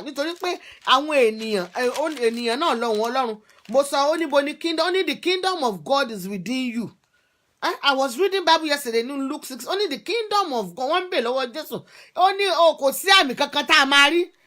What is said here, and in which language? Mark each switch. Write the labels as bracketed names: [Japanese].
[Yoruba] Nítorí pé àwọn ènìyàn náà lọ́hùn Ọlọ́run. Mo sọ ó níbo ni kingdom, [English] only the kingdom of God is within you. I was reading Bible yesterday in Luke 6. Only the kingdom of God. [Yoruba] Wọ́n ń bè lọ́wọ́ Jésù. Ó ní kò sí àmì kankan tá a máa rí.